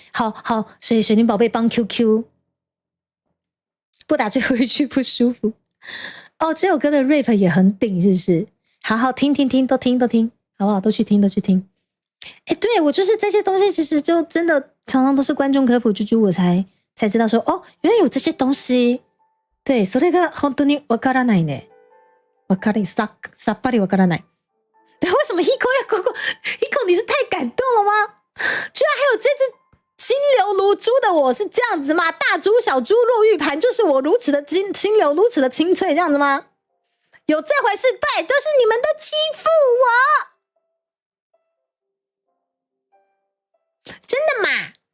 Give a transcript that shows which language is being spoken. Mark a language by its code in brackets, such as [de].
[zh] 好，水灵宝贝帮 QQ， 不打最后一句不舒服。哦，这首歌的 rap 也很顶，是不是？好，听，都听，好不好？都去听。对，我就是这些东西，其实就真的常常都是观众科普，我才知道说，哦，原来有这些东西。对， [ja] それが本当にわからないね。さっぱりわからない。 [zh] 对，为什么 Hiko 你是太感动了吗？居然还有这只清流如珠的我是这样子吗？大珠小珠落玉盘，就是我如此的清流，如此的清脆，这样子吗？有这回事？对，都是你们都欺负我，真的吗？